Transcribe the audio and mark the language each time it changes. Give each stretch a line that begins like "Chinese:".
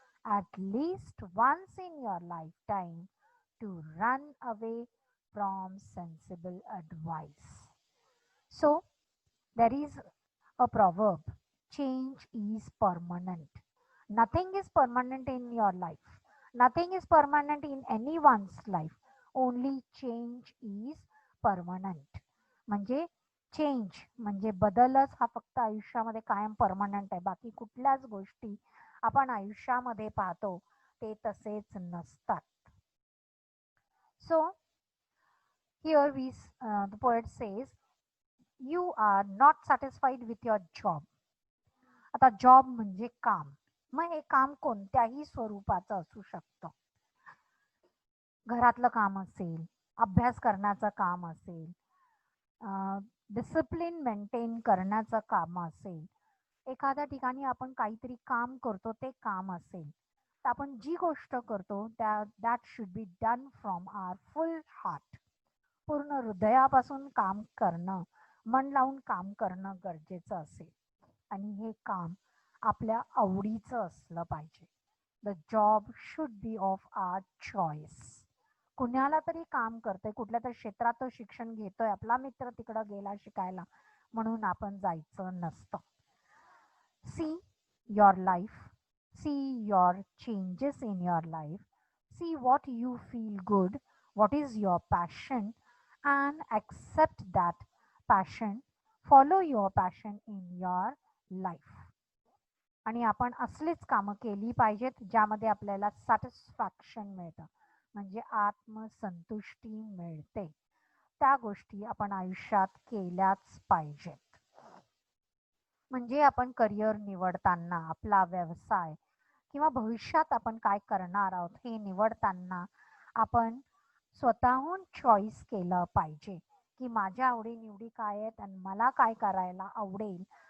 English: at least once in your lifetime to run away from sensible advice. So, there is a proverb, change is permanent. Nothing is permanent in your life. Nothing is permanent in anyone's life. Only change is permanent.
Marathi: म्हणजे change म्हणजे बदलच हा फक्त आयुष्यामध्ये कायम permanent आहे. बाकी कुठल्याच गोष्टी आपण आयुष्यामध्ये पाहतो ते तसेच नसतात.
English: So here the poet says, you are not satisfied with your job.
Marathi: आता जॉब म्हणजे काम. मग हे काम कोणत्याही स्वरूपाचं असू शकतं. घरातलं काम असेल, अभ्यास करण्याचं काम असेल, डिसिप्लिन मेंटेन करण्याचं काम असेल, एखाद्या ठिकाणी आपण काहीतरी काम करतो ते काम असेल, तर आपण जी गोष्ट करतो
English: That should be done from our full heart.
Marathi: पूर्ण हृदयापासून काम करणं, मन लावून काम करणं गरजेचं असेल आणि हे काम आपल्या आवडीचं असलं पाहिजे.
English: The job should be of our choice.
Marathi: कुणाला तरी काम करतोय, कुठल्या तरी क्षेत्रात शिक्षण घेतोय, आपला मित्र तिकडं गेला शिकायला म्हणून आपण जायचं नसतं.
English: See your life, see your changes in your life, see what you feel good, what is your passion, and accept that passion, follow your passion in your life.
Marathi: आणि आपण असलीच कामं केली पाहिजेत ज्यामध्ये आपल्याला सॅटिस्फॅक्शन मिळतं, म्हणजे आत्मसंतुष्टी मिळते. त्या गोष्टी आपण आयुष्यात केल्याच पाहिजेत. म्हणजे आपण करिअर निवडताना, आपला व्यवसाय किंवा भविष्यात आपण काय करणार आहोत हे निवडताना आपण स्वतःहून चॉईस केलं पाहिजे की माझ्या आवडीनिवडी काय आहेत आणि मला काय करायला आवडेल.